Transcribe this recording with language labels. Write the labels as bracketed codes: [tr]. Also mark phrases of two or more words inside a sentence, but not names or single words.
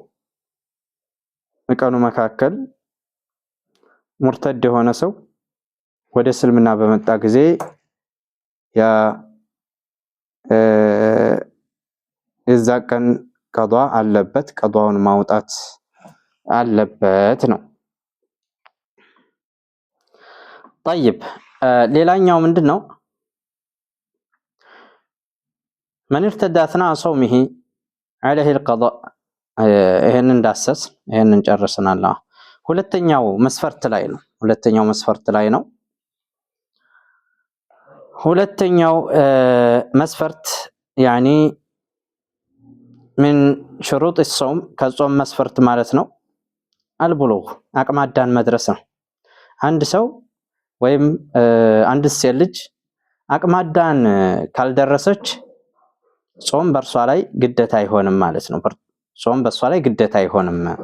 [am] በቀኑ መካከል ሙርተድ የሆነ ሰው ወደ እስልምና በመጣ ጊዜ ያ እዛ ቀን ቀዷ አለበት ቀዷውን ማውጣት አለበት ነው። طيب ሌላኛው ምንድነው [ar] من ارتد اثناء صومه عليه القضاء [am] ይሄንን ዳሰስ ይሄንን ጨርሰናል። ሁለተኛው መስፈርት ላይ ነው ሁለተኛው መስፈርት [ar] يعني من شروط الصوم [am] ከጾም መስፈርት ማለት ነው البلوغ አቅመ አዳም መድረስ ነው። አንድ ሰው ወይም አንድ ሴት ልጅ አቅመ አዳም ካልደረሰች ጾም በርሷ ላይ ግዴታ አይሆንም ማለት ነው። ጾም በርሷ ላይ ግዴታ አይሆንም